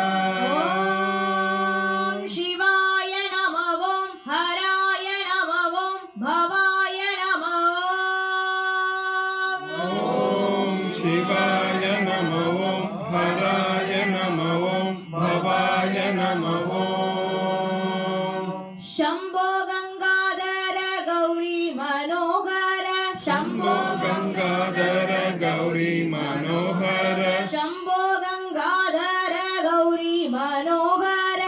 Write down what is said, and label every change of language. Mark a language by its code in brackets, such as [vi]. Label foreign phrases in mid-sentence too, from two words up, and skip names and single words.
[sa] ओं शिवाय नमः ओं हराय नमः ओं भवाय नमः ओं शिवाय नमः ओं हराय नमः ओं भवाय नमः शम्भो गंगाधर गौरी मनोहर शम्भो गंगाधर गौरी मनोहर शम्भो गंगाधर गौरी मनोहर